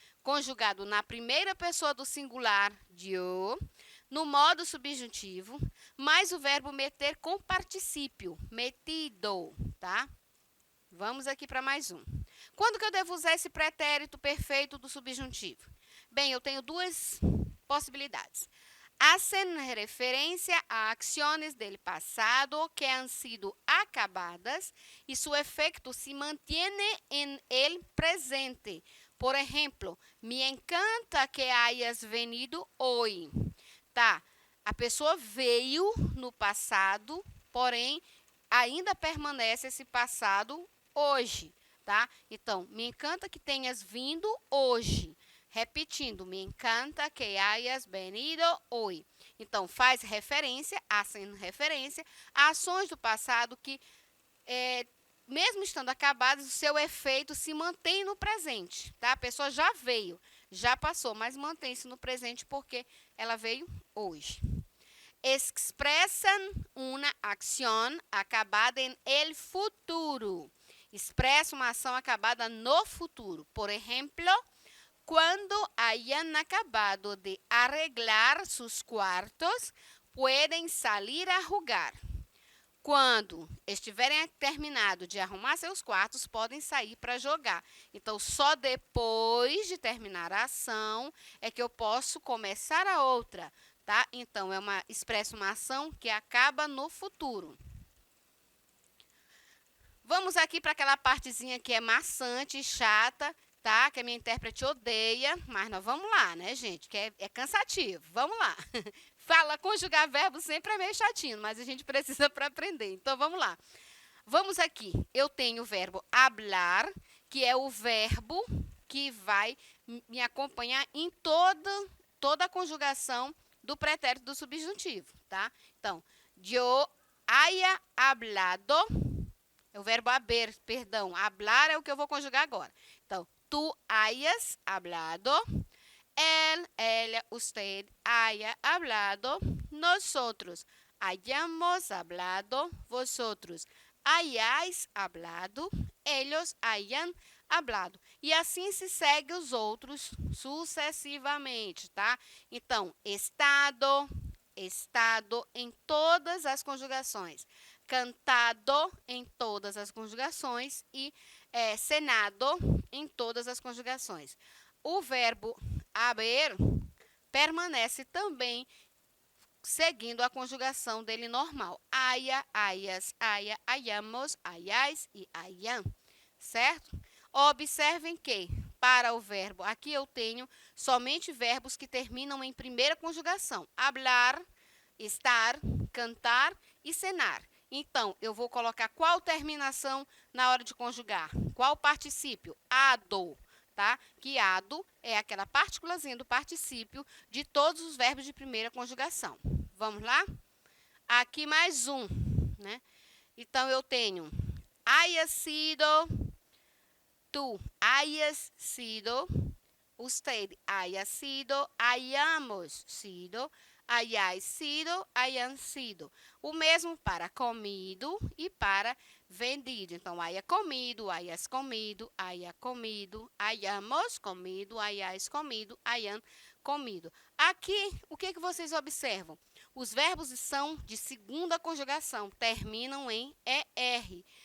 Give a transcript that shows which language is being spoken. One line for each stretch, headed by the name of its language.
Portuguese: conjugado na primeira pessoa do singular,
Spanish: yo,
Portuguese: no modo subjuntivo, mais o verbo meter com particípio, metido, tá? Vamos aqui para mais um. Quando que eu devo usar esse pretérito perfeito do subjuntivo? Bem, eu tenho duas possibilidades.
Spanish: Hacen referência a acciones del pasado que han sido acabadas y su efecto se mantiene en el presente. Por ejemplo, me encanta que hayas venido hoy.
Portuguese: Tá, a pessoa veio no passado, porém, ainda permanece esse passado hoje, tá? Então,
Spanish: me encanta que
Portuguese: tenhas vindo hoje.
Spanish: Repetindo, me encanta que hayas venido hoy.
Portuguese: Então, faz referência,
Spanish: hacen referência
Portuguese: a ações do passado que, mesmo estando acabadas, o seu efeito se mantém no presente, tá? A pessoa já veio, já passou, mas mantém-se no presente porque ela veio hoje.
Spanish: Expresan una acción acabada en el futuro.
Portuguese: Expressa uma ação acabada no futuro. Por exemplo, quando
Spanish: hayan acabado de arreglar sus cuartos, pueden salir a jugar.
Portuguese: Quando estiverem terminado de arrumar seus quartos, podem sair para jogar. Então, só depois de terminar a ação é que eu posso começar a outra, tá? Então, expressa uma ação que acaba no futuro. Vamos aqui para aquela partezinha que é maçante e chata, tá? Que a minha intérprete odeia, mas nós vamos lá, né, gente? Que é cansativo. Vamos lá. Fala, conjugar verbo sempre é meio chatinho, mas a gente precisa para aprender. Então, vamos lá. Vamos aqui. Eu tenho o verbo hablar, que é o verbo que vai me acompanhar em toda a conjugação do pretérito do subjuntivo, tá? Então,
Spanish: yo haya hablado,
Portuguese: é o verbo haber, perdão.
Spanish: Hablar
Portuguese: é o que eu vou conjugar agora.
Spanish: Então, tú hayas hablado, él, ella, usted haya hablado, nosotros hayamos hablado, vosotros hayáis hablado, ellos hayan hablado.
Portuguese: E assim se segue os outros sucessivamente, tá? Então, estado em todas as conjugações. Cantado em todas as conjugações e cenado em todas as conjugações. O verbo haber permanece também seguindo a conjugação dele normal.
Spanish: Haya, hayas, haya, hayamos, hayais e hayan, certo?
Portuguese: Observem que, para o verbo, aqui eu tenho somente verbos que terminam em primeira conjugação.
Spanish: Hablar, estar, cantar
Portuguese: e cenar. Então, eu vou colocar qual terminação na hora de conjugar? Qual particípio? Ado, tá? Que ado é aquela partículazinha do particípio de todos os verbos de primeira conjugação. Vamos lá? Aqui mais um, né?
Spanish: Então, eu tenho haya sido, tú hayas sido, usted haya sido, hayamos sido, hayáis sido, hayan sido.
Portuguese: O mesmo para comido e para vendido.
Spanish: Então, haya comido, hayas comido, haya comido, hayamos comido, hayáis comido, hayan comido.
Portuguese: Aqui, o que vocês observam? Os verbos são de segunda conjugação, terminam em ER.